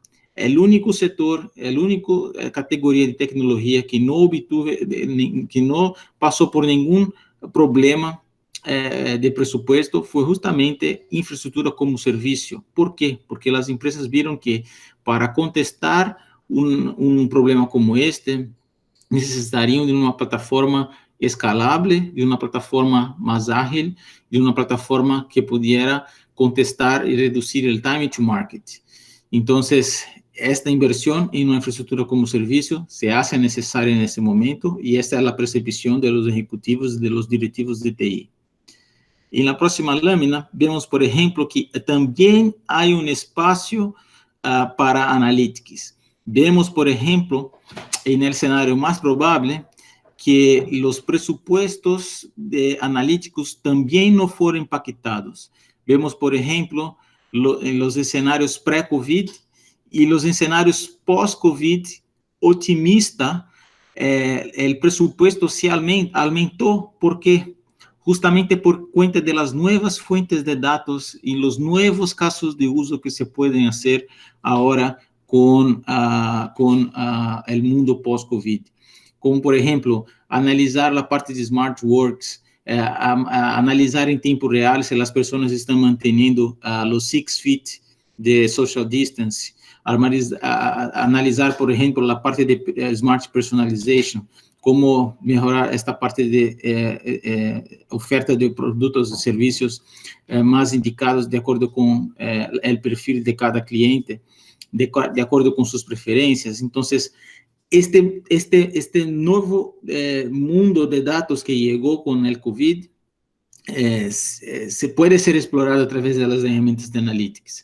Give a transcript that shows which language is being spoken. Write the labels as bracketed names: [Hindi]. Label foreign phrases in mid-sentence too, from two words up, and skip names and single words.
[Portuguese] O único setor, a única categoria de tecnologia que não passou por nenhum problema de presupuesto foi justamente infraestrutura como serviço. ¿Por quê? Porque as empresas viram que para contestar um problema como este, necessitariam de uma plataforma escalável, de uma plataforma mais ágil, de uma plataforma que pudiera contestar e reduzir o [English] time to market. [Portuguese] Então, [Spanish] esta inversión en una infraestructura como servicio se hace necesaria en ese momento y esta es la percepción de los ejecutivos, de los directivos de TI. En la próxima lámina vemos, por ejemplo, que también hay un espacio para analytics. Vemos, por ejemplo, en el escenario más probable, que los presupuestos de analíticos también no fueron impactados. Vemos, por ejemplo, en los escenarios pré-COVID, [Portuguese] e os cenários pós-Covid otimista, o presupuesto se aumentou. ¿Por quê? Justamente por conta das novas fontes de dados e os novos casos de uso que se podem fazer agora com o mundo pós-Covid. Como, por exemplo, analisar a parte de [English] smart works, [Portuguese] analisar em tempo real se as pessoas estão mantendo os 6 feet de [English] social distance, [Portuguese] analisar, por exemplo, a parte de [English] smart personalization, [Spanish] cómo mejorar esta parte de oferta de productos y servicios más indicados de acuerdo con el perfil de cada cliente, de acuerdo con sus preferencias. Entonces, este nuevo mundo de datos que llegó con el COVID se puede ser explorado a través de las herramientas de Analytics.